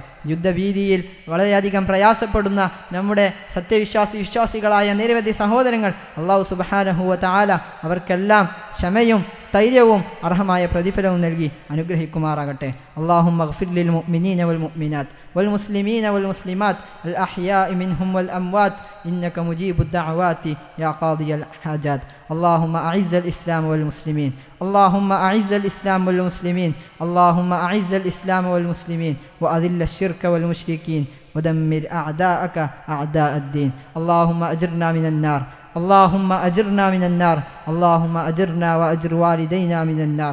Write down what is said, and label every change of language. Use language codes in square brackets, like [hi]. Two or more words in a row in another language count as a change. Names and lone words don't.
[ml] യുദ്ധഭീതിയിൽ വളരെയധികം പ്രയാസപ്പെടുന്ന നമ്മുടെ വിശ്വാസികളായ നിരവധി സഹോദരങ്ങൾ [ar] الله سبحانه وتعالى [ml] അവർക്കെല്ലാം ക്ഷമയും സ്ഥൈര്യവും അർഹമായ പ്രതിഫലവും നൽകി അനുഗ്രഹിക്കുമാറാകട്ടെ. [ar] اللهم اغفر للمؤمنين والمؤمنات والمسلمين والمسلمات الأحياء منهم والأموات إنك مجيب الدعوات يا قاضي الحاجات. اللهم أعز الإسلام والمسلمين اللهم أعز الإسلام والمسلمين اللهم أعز الإسلام والمسلمين وأذل الشرك والمشركين ودمر أعداءك أعداء الدين. اللهم أجرنا من النار اللهم أجرنا من النار اللهم أجرنا وأجر والدينا من النار.